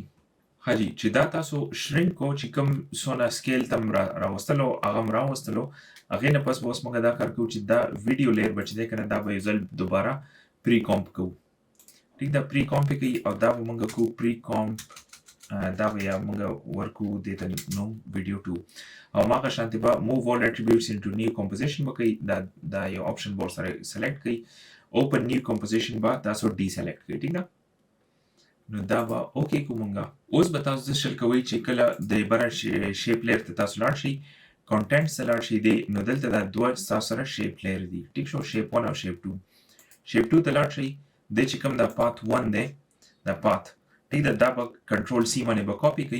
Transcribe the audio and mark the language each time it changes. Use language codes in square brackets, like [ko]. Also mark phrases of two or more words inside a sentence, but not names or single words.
[ps] ښه جي، چې دا تاسو شرینک کو چې کوم څونه سکیل ته م راوستلو هغه م راوستلو، هغې نه پس به اوس مونږ دا کار کوو چې دا [en] video layer [ps] به چې دی که نه، دا به یو ځل دوباره [en] pre comp [ps] کوو. ټیک ده، [en] pre comp [ps] یې کوي، او دا به مونږ کوو [en] pre comp, [ps] دا به یا مونږ ورکوو دې ته نوم ویډیو 2، او هماغه شانتې به موو [en] all attributes into new composition [ps] به کوي. دا یو آپشن به ورسره سلیکټ کوي، [en] open new composition [ps] به تاسو ډیسلیکټ کړئ ټیک ده نو دا به اوکې کو مونږه اوس به تاسو شل کوئ چې کله د بره [en] shape layer [ps] ته تاسو لاړ شئ کنټینټس ته لاړ شئ نو دلته دا دوه تاسو سره [en] shape layer [ps] دي ټیک شو شیپ 1 او شیپ 2 شیپ 2 ته لاړ شئ د چې کوم دا پات 1 دی دا پات ټیک ده دا به [en] control C [ps] باندې به کاپی کړئ